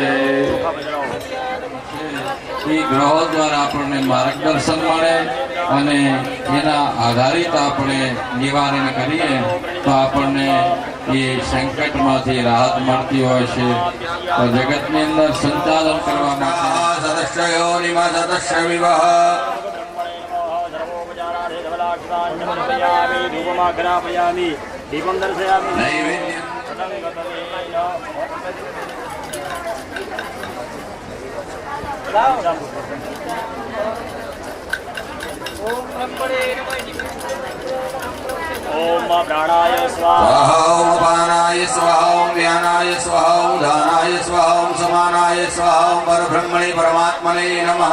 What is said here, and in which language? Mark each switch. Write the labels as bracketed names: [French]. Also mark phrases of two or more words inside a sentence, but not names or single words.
[Gujarati] એ ગ્રહો દ્વારા આપણને માર્ગદર્શન મળે અને એના આધારિત આપણે નિવારણ કરીએ તો આપણને એ સંકટમાંથી રાહત મળતી હોય છે. તો જગતની અંદર સંચાલન કરવા માટે [Sanskrit] દીપમ દર્શયામિ ओम प्राणाय स्वाहा ओम अपानाय स्वाहा ओम व्यानाय स्वाहा ओम धानाय स्वाहा ओम समानाय स्वाहा ओम परब्रह्मणे परमात्मने नमः.